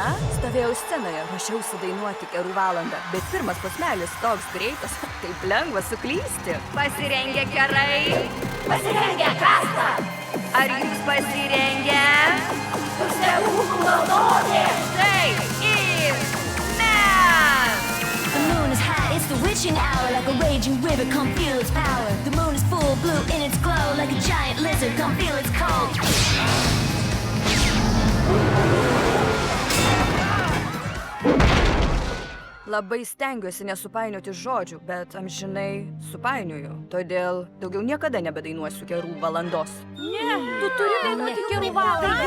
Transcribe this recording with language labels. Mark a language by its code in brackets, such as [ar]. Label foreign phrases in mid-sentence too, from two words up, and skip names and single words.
[lt] Stovėjau scenoje, ruošiausi dainuoti kerų valandą, bet pirmas posmelis toks greitas, taip lengva suklysti. Pasirengę Kerai? Pasirengę Kasta? Ar jūs pasirengę? Stebuklų malonė! Taip, ir mes! [en] The moon is high, it's the witching hour. Like a raging river, come feel its power. The moon is full blue in its glow. Like a giant lizard, come feel its cold. [lt] Labai stengiuosi nesupainioti žodžių, bet amžinai supainioju. Todėl daugiau niekada nebedainuosiu kerų valandos. Ne, tu turi dainuoti kerų valandą.